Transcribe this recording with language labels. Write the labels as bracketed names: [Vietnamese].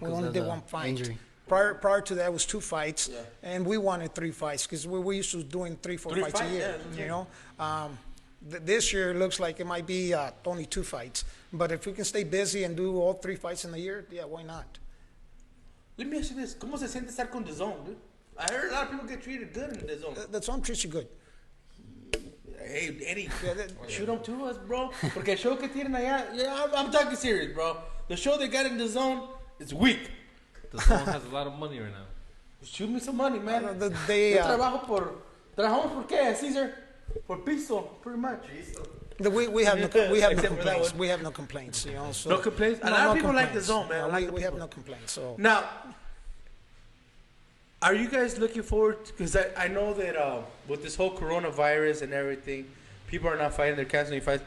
[English] We only did one fight. Injury. Prior to that was 2 fights, and we wanted 3 fights because we used to doing 3-4 fights a year. Yeah, you know, this year it looks like it might be only 2 fights. But if we can stay busy and do all 3 fights in the year, yeah, why not? Let me ask you this: [Spanish] ¿Cómo se siente estar con [English] the zone, dude? I heard a lot of people get treated good in the zone. The zone treats you good. Hey, Eddie, shoot them to us, bro. [Spanish] Porque el show que tienen allá, [English] I'm talking serious, bro. The show they got in the zone is weak. The zone has a lot of money right now. Shoot me some money, man. They, [Spanish] Trabajamos por qué, Caesar? Por piso, [English] pretty much. we have no complaints. We have no complaints. You know, so no complaints. A lot of people like the zone, man. No, we have no complaints. So now, are you guys looking forward? Because I know that with this whole coronavirus and everything, people are not fighting. They're canceling fights.